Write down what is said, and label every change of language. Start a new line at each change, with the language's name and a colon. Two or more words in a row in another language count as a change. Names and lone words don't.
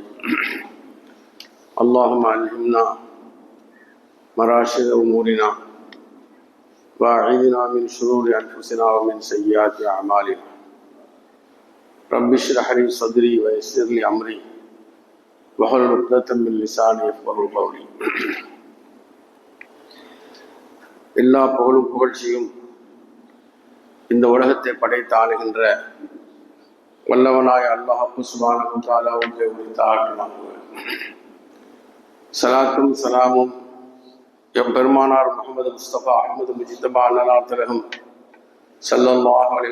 Arabic: اللهم علمنا مراشد أمورنا وأعذنا من شرور أنفسنا ومن سيئات أعمالنا. رب اشرح لي صدري ويسر لي أمري واحلل عقدة من لساني يفقهوا قولي.
Tamil: எல்லா புகழும் புகழ்ச்சியும் இந்த உலகத்தை படைத்து ஆளுகின்ற வல்லவனாய அல்லாஹ்
Arabic: سبحانه و تعالى
Tamil: உரித்தாகட்டும். சலாத்தும் சலாமும் எம்பெருமானார் முஹம்மது முஸ்தபா அஹ்மது முஜித்தபா அன்னலார் திலகம்
Arabic: صلى الله عليه